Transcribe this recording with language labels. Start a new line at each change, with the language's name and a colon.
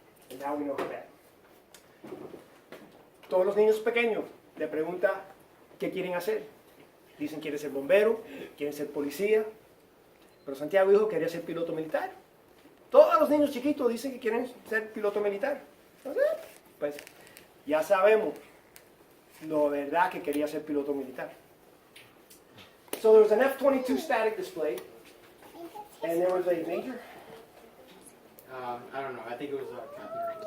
English: And now we know how bad.
Spanish: Todos los niños pequeños le preguntan qué quieren hacer. Dicen quieren ser bombero, quieren ser policía. Pero Santiago dijo que quería ser piloto militar. Todos los niños chiquitos dicen que quieren ser piloto militar. Entonces, pues ya sabemos lo verdad que quería ser piloto militar.
English: So there was an F-22 static display, and there was a major. I don't know. I think it was a captain.